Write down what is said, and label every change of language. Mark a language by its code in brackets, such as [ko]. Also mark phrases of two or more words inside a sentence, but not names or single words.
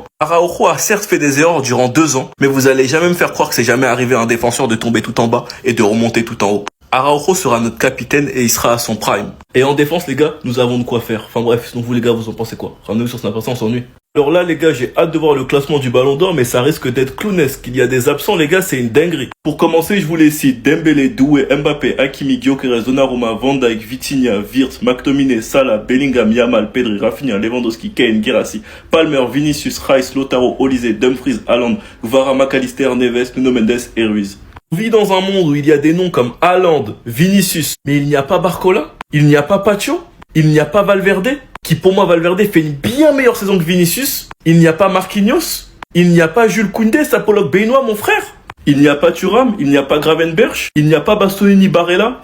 [fr] Araujo a certes fait des erreurs durant 2 ans, mais vous allez jamais me faire croire que c'est jamais arrivé à un défenseur de tomber tout en bas et de remonter tout en haut. Araujo sera notre capitaine et il sera à son prime. Et en défense, les gars, nous avons de quoi faire. Enfin bref, sinon vous les gars, vous en pensez quoi? Ramenez-vous sur Snapchat, on s'ennuie. Alors là, les gars, j'ai hâte de voir le classement du Ballon d'Or, mais ça risque d'être clownesque. Il y a des absents, les gars, c'est une dinguerie. Pour commencer, je vous les cite. Dembélé, Doué, Mbappé, Hakimi, Gyökeres, Donnarumma, Van Dijk, Vitinha, Wirtz, McTominay, Salah, Bellingham, Yamal, Pedri, Rafinha, Lewandowski, Kane, Guirassy, Palmer, Vinicius, Rice, Lautaro, Olise, Dumfries, Haaland, Guevara, McAllister, Neves, Nuno Mendes et Ruiz. On vit dans un monde où il y a des noms comme Haaland, Vinicius, mais il n'y a pas Barcola, il n'y a pas Pacho, il n'y a pas Valverde, qui pour moi Valverde fait une bien meilleure saison que Vinicius, il n'y a pas Marquinhos, il n'y a pas Jules Koundé, Sapolok Benoît, mon frère. Il n'y a pas Thuram, il n'y a pas Gravenberch, il n'y a pas Bastoni ni Barella.